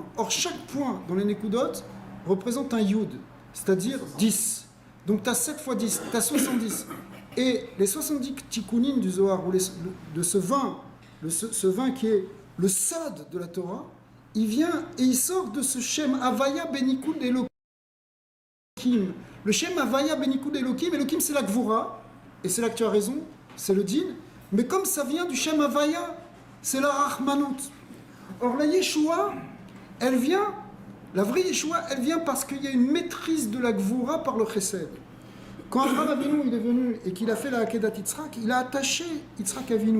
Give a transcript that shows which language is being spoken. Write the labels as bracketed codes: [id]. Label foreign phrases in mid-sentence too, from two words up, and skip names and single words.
[fr] Or, chaque point dans les Nekudot représente un Yud, c'est-à-dire 10. Donc tu as 7 fois 10, tu as 70. Et les 70 tikkunim du Zohar, ou de ce vin, ce vin qui est le Sod de la Torah, il vient et il sort de ce [he] שם הוויה בניקוד אלוקים. [fr] Le [he] שם הוויה בניקוד אלוקים, [fr] Elokim c'est la Gvura, et c'est là que tu as raison, c'est le Din, mais comme ça vient du [he] שם הוויה, [fr] c'est la Rahmanut. Or la Yeshua, elle vient, la vraie Yeshua, elle vient parce qu'il y a une maîtrise de la Gvura par le Chesed. Quand Avraham Avinu il est venu et qu'il a fait la Akedat Yitzhak, il a attaché Yitzhak Avinu.